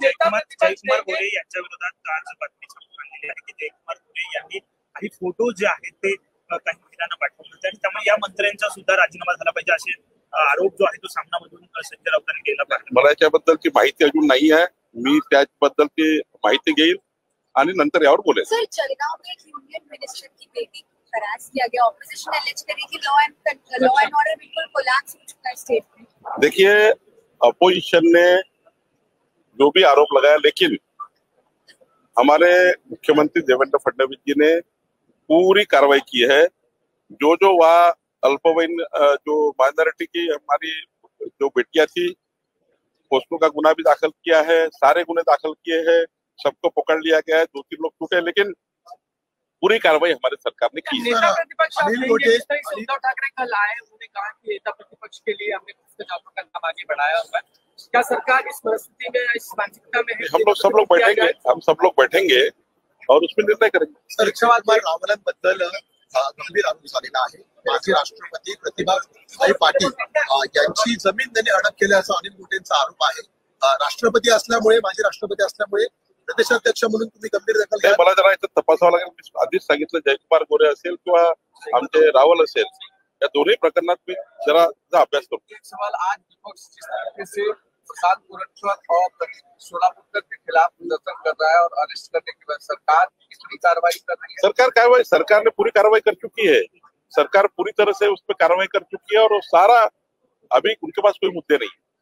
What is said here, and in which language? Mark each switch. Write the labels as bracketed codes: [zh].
[mr] जयकुमार गोरे यांच्या विरोधात आज बातमी समोर आलेली आहे की जयकुमार गोरे यांनी काही फोटो जे आहेत ते काही महिलांना पाठवले होते आणि त्यामुळे या मंत्र्यांचा सुद्धा राजीनामा झाला पाहिजे असे आरोप जो आहे तो सामनामधून संजय राऊतांनी केला पाहिजे। मला याच्याबद्दलची माहिती अजून नाही आहे, मी त्याबद्दलची माहिती घेईल आणि नंतर यावर बोलेल। [hi] सर, जलगांव में एक यूनियन मिनिस्टर की बेटी हरास किया गया। ऑपोजिशन एलिज करी कि लॉ एंड ऑर्डर बिल्कुल कोलैप्स हो चुका है स्टेट में। देखिए, अपोजिशन ने जो भी आरोप लगाया, लेकिन हमारे मुख्यमंत्री देवेंद्र फडणवीस जी ने पूरी कार्रवाई की है। जो जो वहाँ अल्पवयीन जो माइनॉरिटी की हमारी जो बेटियां थी, उसको का गुना भी दाखिल किया है, सारे गुने दाखिल किए हैं, सबको पकड़ लिया गया है। 2-3 लोग छूटे, लेकिन पूरी कार्रवाई हमारी सरकार ने की है। नेता प्रतिपक्ष आप अनिल कहेंगे, गोटे- जिस तरह से उद्धव ठाकरे कल आए, उन्होंने कहा कि नेता प्रतिपक्ष के लिए हमने भ्रष्टाचार का काम आगे बढ़ाया हुआ है। क्या सरकार इस परिस्थिति में, इस मानसिकता में है? हम सब लोग बैठेंगे, हम सब लोग बैठेंगे और उसमें निर्णय करेंगे। [mr] सर, कुमार रावलांबद्दल गंभीर आरोप झालेला आहे। माजी राष्ट्रपती प्रतिभाताई पाटील यांची जमीन त्यांनी हडप केल्याचा अनिल गोटेंचा आरोप आहे। राष्ट्रपती असल्यामुळे, माजी राष्ट्रपती असल्यामुळे प्रदेशाध्यक्ष म्हणून तुम्ही गंभीर दखल नाही, घ्या। मला जरा इथं तपासावं लागेल। मी आधीच सांगितलं, जयकुमार गोरे असेल किंवा आमचे रावल असेल, या दोन्ही प्रकरणात मी जरा अभ्यास करतो। [hi] एक सवाल, आज विपक्ष जिस तरीके से प्रसाद पुरंदर और सोलापुरकर के खिलाफ प्रदर्शन कर रहा है और अरेस्ट करने के बाद सरकार कितनी कार्रवाई कर रही है? सरकार ने पूरी कार्रवाई कर चुकी है। सरकार पूरी तरह से उस पर कार्रवाई कर चुकी है और वो सारा, अभी उनके पास कोई मुद्दे नहीं।